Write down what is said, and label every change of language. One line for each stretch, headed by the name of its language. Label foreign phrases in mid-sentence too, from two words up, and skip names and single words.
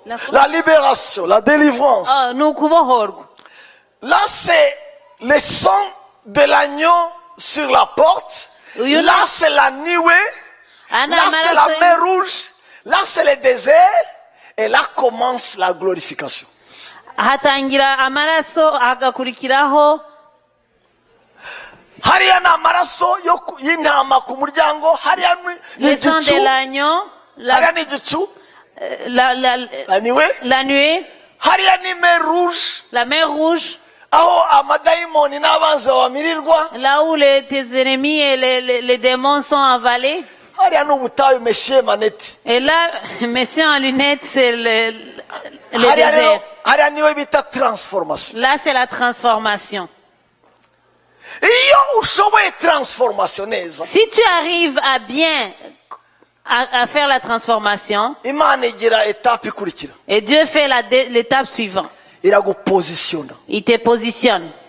French: La libération, la délivrance. Là, c'est le sang de l'agneau sur la porte. Là, c'est la nuée. Là, c'est la mer rouge. Là, c'est le désert. Et là commence la glorification.
Kinyarwanda: Hatangira amaraso agakurikiraho. Hariya na amaraso y'intama ku muryango. Hariya
French: le sang de l'agneau.
Kinyarwanda: Hariya ni igicu. La
French: nuée.
Kinyarwanda: Hariya ni
French: mer rouge. La mer rouge.
Kinyarwanda: Aho amadaimoni n'abanzi bamirirwa.
French: Là où tes ennemis et les démons sont avalés. Et là, monsieur en lunettes, c'est le désert. Là, c'est la transformation. Si tu arrives à bien à faire la transformation, et Dieu fait l'étape suivante, il te positionne.